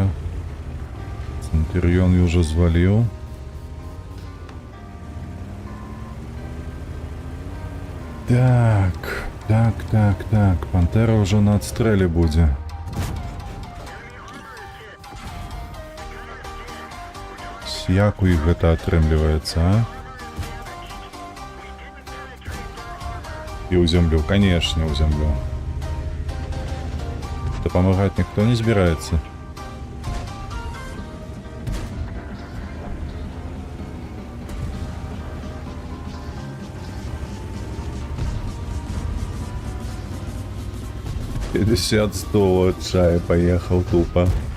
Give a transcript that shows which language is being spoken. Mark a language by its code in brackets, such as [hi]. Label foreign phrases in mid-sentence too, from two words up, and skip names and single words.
[uk] Центуріон я вже звалив. Так, пантера вже на отстрелі буде. [be] Як у іх гэта атрымліваецца, а? І ў зямлю, канешне, ў зямлю. Дапамагаць ніхто не збіраецца. [ru] $50 от чая поехал тупо.